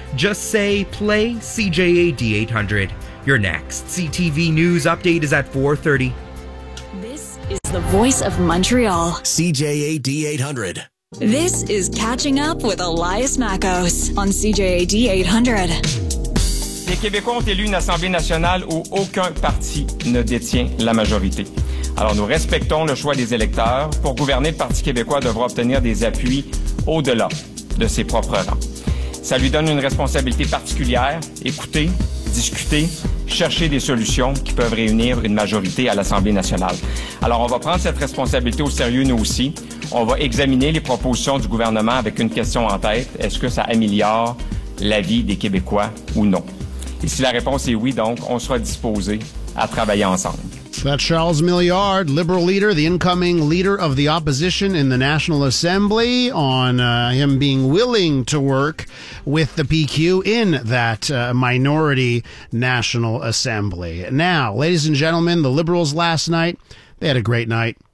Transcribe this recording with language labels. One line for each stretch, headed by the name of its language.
English: Just say play CJAD 800. Your next CTV News update is at 4:30. Is the voice of Montreal. CJAD 800. This is Catching Up with Elias Makos on CJAD 800.
French: Les Québécois ont élu une Assemblée nationale où aucun parti ne détient la majorité. Alors nous respectons le choix des électeurs. Pour gouverner, le Parti québécois devra obtenir des appuis au-delà de ses propres rangs. Ça lui donne une responsabilité particulière. Écoutez, discuter, chercher des solutions qui peuvent réunir une majorité à l'Assemblée nationale. Alors, on va prendre cette responsabilité au sérieux, nous aussi. On va examiner les propositions du gouvernement avec une question en tête. Est-ce que ça améliore la vie des Québécois ou non? Et si la réponse est oui, donc, on sera disposé à travailler ensemble.
English: That's Charles Milliard, Liberal leader, the incoming leader of the opposition in the National Assembly, on him being willing to work with the PQ in that minority National Assembly. Now, ladies and gentlemen, the Liberals last night, they had a great night.